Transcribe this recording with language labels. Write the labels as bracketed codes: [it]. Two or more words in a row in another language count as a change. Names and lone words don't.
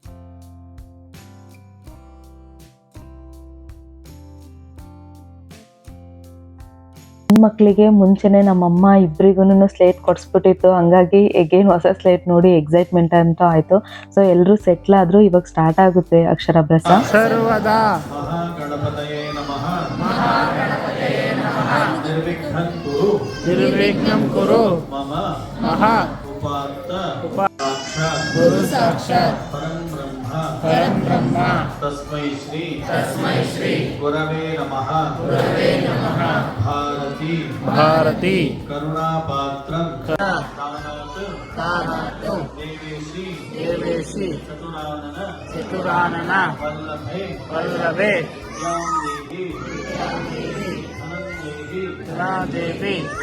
[kn] ಮಕ್ಕಳಿಗೆ ಮುಂಚೆನೇ ನಮ್ಮಮ್ಮ ಇಬ್ಬರಿಗೂ ಸ್ಲೇಟ್ ಕೊಡಿಸ್ಬಿಟ್ಟಿತ್ತು. ಹಂಗಾಗಿ ಎಗೇನ್ ಹೊಸ ಸ್ಲೇಟ್ ನೋಡಿ ಎಕ್ಸೈಟ್ಮೆಂಟ್ ಅಂತ ಆಯಿತು. ಸೊ ಎಲ್ಲರೂ ಸೆಟ್ಲ್ ಆದರೂ ಇವಾಗ ಸ್ಟಾರ್ಟ್ ಆಗುತ್ತೆ ಅಕ್ಷರಾಭ್ಯಾಸ. [sa] ಸರ್ವದಾ ನಿರ್ವಿಘ್ನಂ ಕುರು ಮಮ ಗುರು ಸಾಕ್ಷಾತ್ ಪರಂ ಬ್ರಹ್ಮ ತಸ್ಮೈ ಶ್ರೀ ಗುರವೇ ನಮಃ ಭಾರತಿ ಕರುಣಾಪಾತ್ರಂ ತಾನಾತ್ ದೇವೇಶಿ ಚತುರಾನನ ವಲ್ಲಭೆ ದೇವಿ